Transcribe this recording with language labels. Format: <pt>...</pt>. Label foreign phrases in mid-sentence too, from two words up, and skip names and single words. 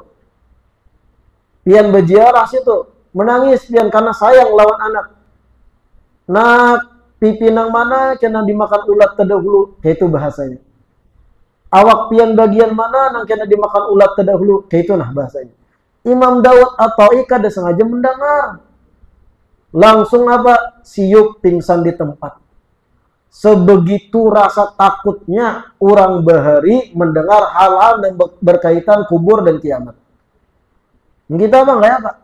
<bjn>Pian berziarah situ, menangis pian karena sayang lawan anak. Nah, pipi nang mana kena dimakan ulat terdahulu, kayak itu bahasanya. Awak pian bagian mana nang kena dimakan ulat terdahulu, kayak itu nah bahasanya. Imam Daud atau kada sengaja mendengar. Langsung apa? Siup pingsan di tempat.</bjn> <id>Sebegitu rasa takutnya orang Bahari mendengar hal-hal yang berkaitan kubur dan kiamat. Kita apa enggak ya Pak?</id>